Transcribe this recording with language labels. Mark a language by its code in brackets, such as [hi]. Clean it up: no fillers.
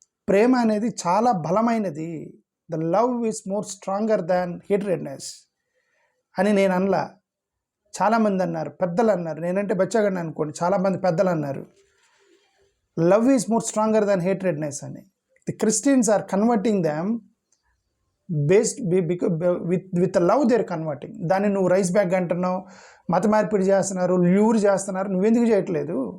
[te] ప్రేమ అనేది చాలా బలమైనది. [en] the love is more stronger than hatredness [te] అని నేను అనలా. చాలామంది అన్నారు, పెద్దలు అన్నారు, నేనంటే బచ్చగాడిని అనుకోండి, చాలామంది పెద్దలు అన్నారు [en] love is more stronger than hatredness [te] అని. [en] The Christians are converting them with the love they are converting. [te] దాన్ని నువ్వు రైస్ బ్యాగ్ అంటున్నావు, మత మార్పిడి చేస్తున్నారు, ల్యూర్ చేస్తున్నారు, నువ్వెందుకు చేయట్లేదు?